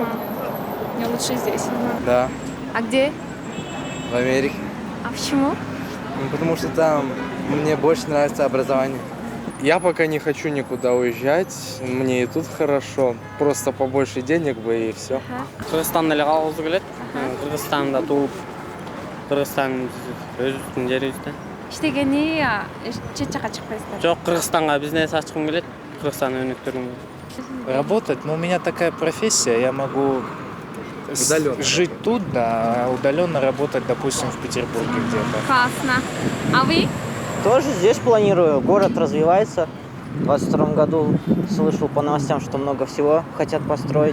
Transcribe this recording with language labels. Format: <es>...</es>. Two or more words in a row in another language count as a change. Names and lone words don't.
<ru>Мне лучше здесь. Да, А где? в Америке. А почему? Потому что там мне больше нравится образование. Я пока не хочу никуда уезжать, мне и тут хорошо. Просто побольше денег бы и все.</ru> <ky>Кыргызстан эле калгыбыз келет. Кыргызстанда тууп, Кыргызстан өзүбүздүн жерибизде. Иштегени чет жака чыкпайсыздар? Жок, Кыргызстанга бизнес ачкым келет. Кыргызстан өнүктүргүм келет.</ky> <ru>Работать, но у меня такая профессия, я могу жить тут, да, а удаленно работать, допустим, в Петербурге где-то. Классно. А вы? Тоже здесь планирую. Город развивается. В 2022 году слышал по новостям, что много всего хотят построить.</ru>